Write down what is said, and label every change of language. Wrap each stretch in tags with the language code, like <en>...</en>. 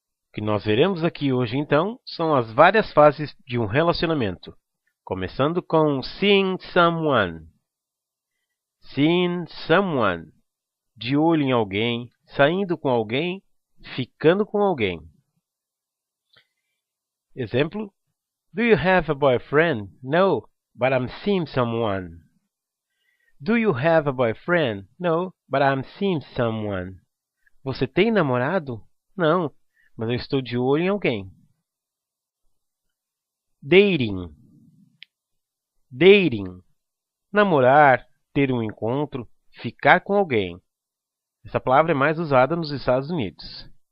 <pt>O que nós veremos aqui hoje, então, são as várias fases de um relacionamento, começando com seeing someone.</pt> <en>Seeing someone.</en> <pt>De olho em alguém, saindo com alguém, ficando com alguém.</pt> <en>Exemplo: Do you have a boyfriend? No, but I'm seeing someone. Do you have a boyfriend? No, but I'm seeing someone.</en> <pt>Você tem namorado? Não, mas eu estou de olho em alguém.</pt> <en>Dating. Dating.</en> <pt>Namorar, ter um encontro, ficar com alguém. Essa palavra é mais usada nos Estados Unidos.</pt>